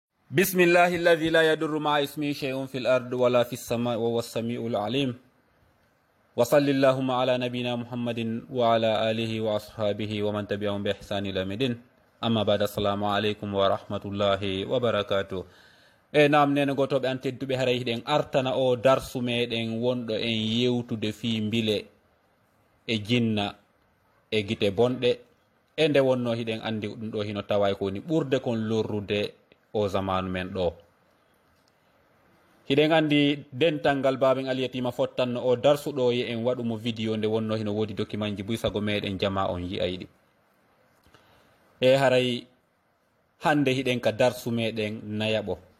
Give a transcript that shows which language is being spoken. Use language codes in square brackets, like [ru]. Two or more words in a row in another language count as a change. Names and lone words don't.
[ar] بسم الله الذي لا يضر مع اسمه شيء في الأرض ولا في السماء وهو السميع العليم وصل اللهم على نبينا محمد وعلى آله وأصحابه ومن تبعهم بإحسان إلى مدين أما بعد السلام عليكم ورحمة الله وبركاته [ff] nam nene gotoɓe an tedduɓe haray hiɗen artana o darsu meɗen wonɗo en yewtude fi bile e jinna e guite bonɗe e nde wonno hiɗen andi ɗum ɗo hino tawa ko woni ɓurde kon lorrude o zamanu men ɗo hiɗen andi dental ngal baben aliyatima fottanno o darsuɗo ye en waɗumo vidéo nde wonno hino wodi document ji buysago meɗen jama on yi'ayɗi e haray hande hiɗen ka darsu meɗen nayaɓo